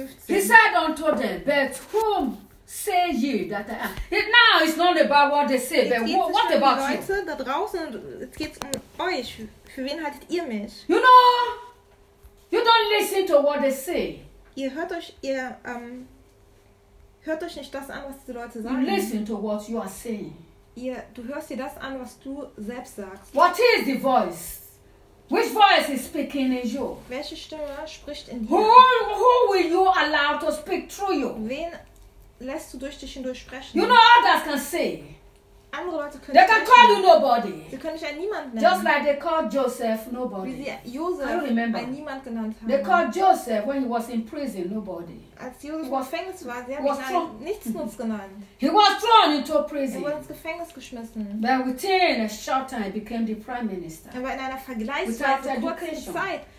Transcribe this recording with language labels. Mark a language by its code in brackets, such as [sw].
[en] He said unto them, but whom say ye that I am? It now is not about what they say, but what about you? [de] Leute da draußen, es geht um euch. Für wen haltet ihr mich? [en] You know, you don't listen to what they say. [de] Ihr hört euch nicht das an, was die Leute sagen. [en] You listen to what you are saying. [de] Du hörst dir das an, was du selbst sagst. [en] What is the voice? Which voice is speaking in you? [de] Welche Stimme spricht in dir? [en] Who will you allow to speak through you? [de] Wen lässt du durch dich hindurch sprechen? [en] You know others can say. [de] Andere Leute können. [en] They can call you nobody. [de] Sie können dich ein Niemand nennen. [en] Just like they called Joseph nobody. [de] Wie sie Joseph ein Niemand genannt haben. [en] They called Joseph when he was in prison nobody. [de] Als Joseph im Gefängnis war, sie haben ihn nichtsnutz genannt. [en] He was thrown into prison. [de] Er wurde ins Gefängnis geschmissen. [en] But within a short time he became the prime minister. [de] Aber in einer vergleichsweise kurzen Zeit.